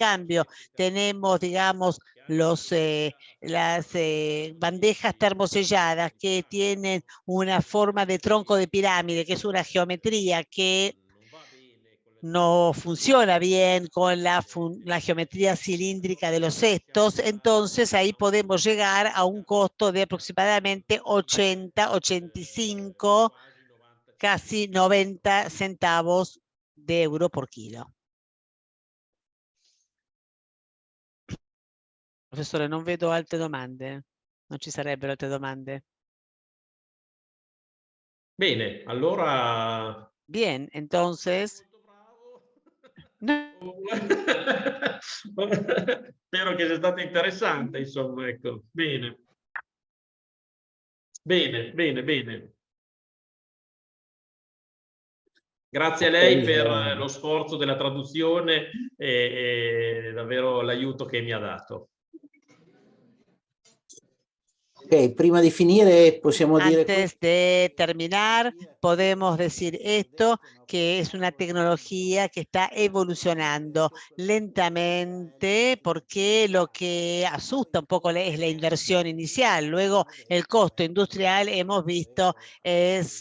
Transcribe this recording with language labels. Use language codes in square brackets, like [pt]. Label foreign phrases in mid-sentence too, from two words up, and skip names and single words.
[es] cambio tenemos, digamos, las bandejas termoselladas que tienen una forma de tronco de pirámide, que es una geometría que no funciona bien con la geometría cilíndrica de los cestos, entonces ahí podemos llegar a un costo de aproximadamente 80, 85, casi 90 centavos de euro por kilo. [it] Professore, non vedo altre domande. Non ci sarebbero altre domande. Bene, allora... [es] Bien, entonces... No. [it] Spero che sia stato interessante, insomma, ecco. Bene. Bene, bene, bene. Grazie a lei per lo sforzo della traduzione e davvero l'aiuto che mi ha dato. Ok, prima di finire possiamo dire... [es] Antes de terminar, podemos decir esto, que es una tecnología que está evolucionando lentamente, porque lo que asusta un poco es la inversión inicial. Luego, el costo industrial, hemos visto, es...